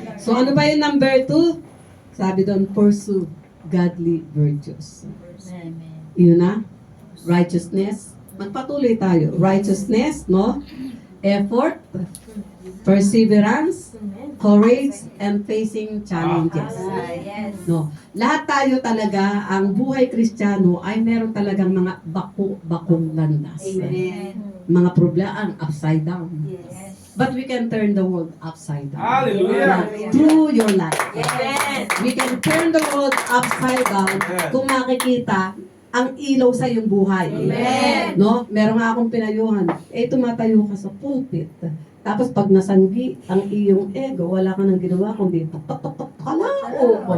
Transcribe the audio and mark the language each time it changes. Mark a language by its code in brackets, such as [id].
[tl] So, ano ba yung number 2? Sabi doon, [en] pursue godly virtues. [tl] Yun na. Righteousness. Magpatuloy tayo. [en] Righteousness, no? Effort, perseverance, courage, and facing challenges. No. [tl] Lahat tayo talaga, ang buhay Kristiyano ay meron talagang mga bakong landas. Mga problema ang upside down. [en] But we can turn the world upside down. Hallelujah. Through your life. We can turn the world upside down [tl] kung makikita ang ilaw sa iyong buhay. [en] No? [tl] Meron nga akong pinayuhan. Tumatayo ka sa pulpit. Tapos pag nasanggi ang iyong ego, wala ka nang ginawa kundi kalao.